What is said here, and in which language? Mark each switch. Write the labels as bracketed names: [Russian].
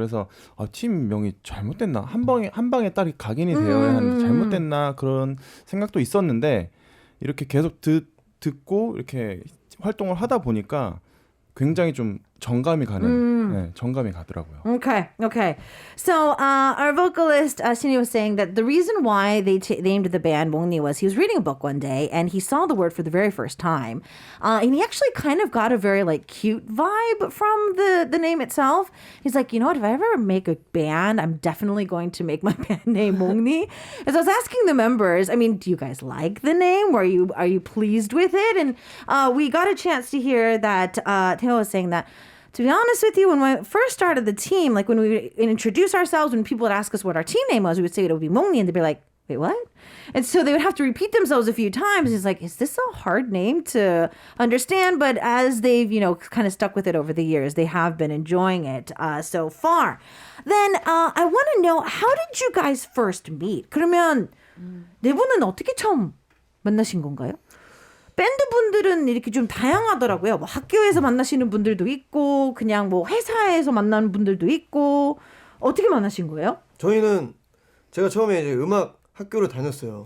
[Korean] 그래서 팀명이 잘못됐나? 한 방에 딸이 각인이 되어야 하는데 잘못됐나? 그런 생각도 있었는데 이렇게 계속 듣고 이렇게 활동을 하다 보니까 굉장히 좀 정감이 가는 정감이 가더라고요. [English] Okay. So our vocalist Shinny was saying that the reason why they named the band Mongni was he was reading a book one day and he saw the word for the very first time, and he actually kind of got a very like cute vibe from the name itself. He's like, you know what? If I ever make a band, I'm definitely going to make my band name Mongni. And so I was asking the members, I mean, do you guys like the name? Are you pleased with it? And we got a chance to hear that Theo was saying that. To be honest with you, when we first started the team, like when we introduce ourselves, when people would ask us what our team name was, we would say it would be Mongni, and they'd be like, wait, what? And so they would have to repeat themselves a few times. He's like, is this a hard name to understand? But as they've, kind of stuck with it over the years, they have been enjoying it so far. Then I want to know, how did you guys first meet? [Korean] 그러면 네 분은 어떻게 처음 만나신 건가요? 밴드 분들은 이렇게 좀 다양하더라고요. 뭐 학교에서 만나시는 분들도 있고, 그냥 뭐 회사에서 만나는 분들도 있고, 어떻게 만나신 거예요? 저희는 제가 처음에 이제 음악 학교를 다녔어요.